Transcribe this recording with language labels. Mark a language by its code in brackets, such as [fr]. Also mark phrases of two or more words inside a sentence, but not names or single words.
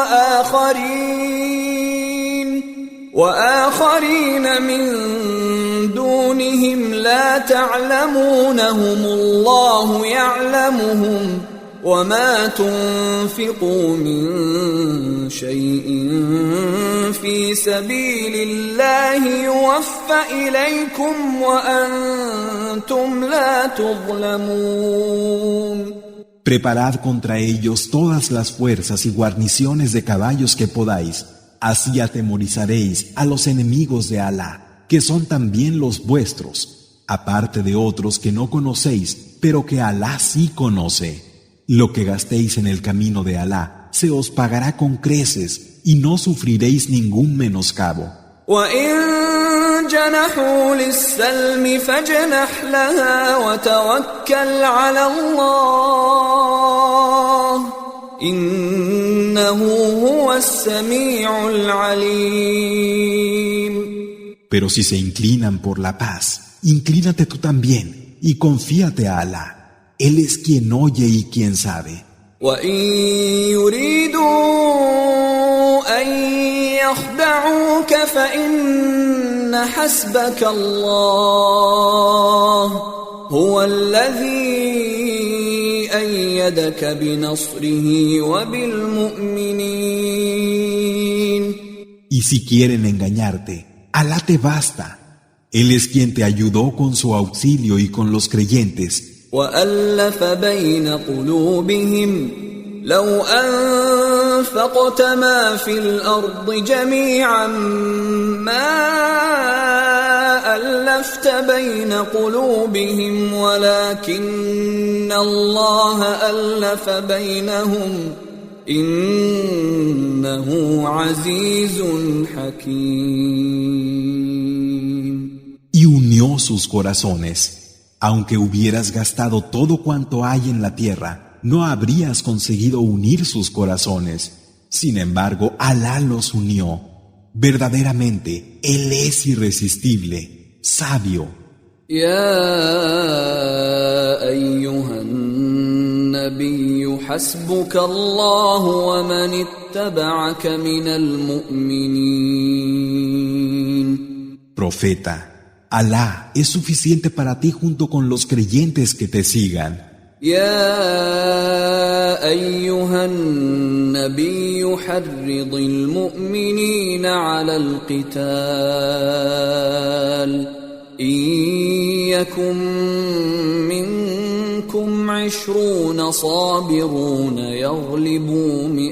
[ar] وَآخَرِينَ مِن دُونِهِمْ لَا تَعْلَمُونَهُمُ اللَّهُ يَعْلَمُهُمْ وَمَا تُنْفِقُوا مِنْ شَيْءٍ فِي سَبِيلِ اللَّهِ يُوَفَّ إِلَيْكُمْ وَأَنْتُمْ لَا تُظْلَمُونَ. [es] Preparad contra ellos todas las fuerzas y guarniciones de caballos que podáis, así atemorizaréis a los enemigos de Alá, que son también los vuestros, aparte de otros que no conocéis, pero que Alá sí conoce. Lo que gastéis en el camino de Alá se os pagará con creces y no sufriréis ningún menoscabo. [ar] وَإِن جَنَحُوا لِلسَّلْمِ فَاجْنَحْ لَهَا وَتَوَكَّلْ عَلَى اللَّهِ إِنَّهُ هُوَ السَّمِيعُ الْعَلِيمُ. [es] Pero si se inclinan por la paz, inclínate tú también y confíate a Alá. Él es quien oye y quien sabe. [ar] وَإِن يُرِيدُوا أَن يَخْدَعُوكَ فَإِنَّ حَسْبَكَ اللَّهُ هُوَ الَّذِي أَيَّدَكَ بِنَصْرِهِ وَبِالْمُؤْمِنِينَ. [es] Y si quieren engañarte, Alá te basta. Él es quien te ayudó con su auxilio y con los creyentes. [ar] وَأَلَّفَ بَيْنَ قُلُوبِهِمْ لَوْ أَنفَقْتَ مَا فِي الْأَرْضِ جَمِيعًا مَا أَلَّفْتَ بَيْنَ قُلُوبِهِمْ وَلَكِنَّ اللَّهَ أَلَّفَ بَيْنَهُمْ إِنَّهُ عَزِيزٌ حَكِيمٌ. [es] Y unió sus corazones. Aunque hubieras gastado todo cuanto hay en la tierra, no habrías conseguido unir sus corazones. Sin embargo, Alá los unió. Verdaderamente, Él es irresistible, sabio. [ar] يا أيها النبي حسبك الله ومن اتبعك من المؤمنين. [es] Profeta, Alá es suficiente para ti junto con los creyentes que te sigan. [ar] يا أيها النبي حرض المؤمنين على القتال إن يكن منكم 20 صابرون يغلبوا